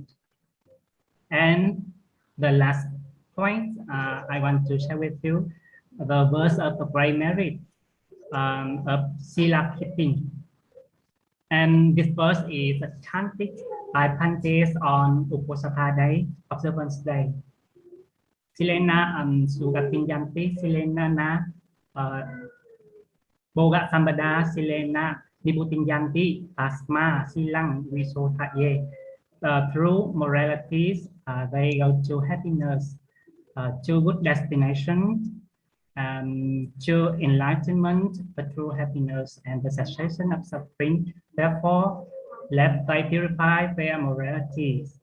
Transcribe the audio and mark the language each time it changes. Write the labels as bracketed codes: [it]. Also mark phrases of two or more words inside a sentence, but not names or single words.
[en] And the last point I want to share with you, the verse of the great merit of Sila keeping. And this verse is chanted by Pantes on Uposatha Day, Observance Day. [pi] Silena Sugatinyanti, Silena na Boga Sambada, Silena Nibutinyanti, Asma, Silang, Visotaye. [en] Through moralities, they go to happiness, to good destination, to enlightenment, the true happiness and the cessation of suffering. Therefore, let they purify their moralities.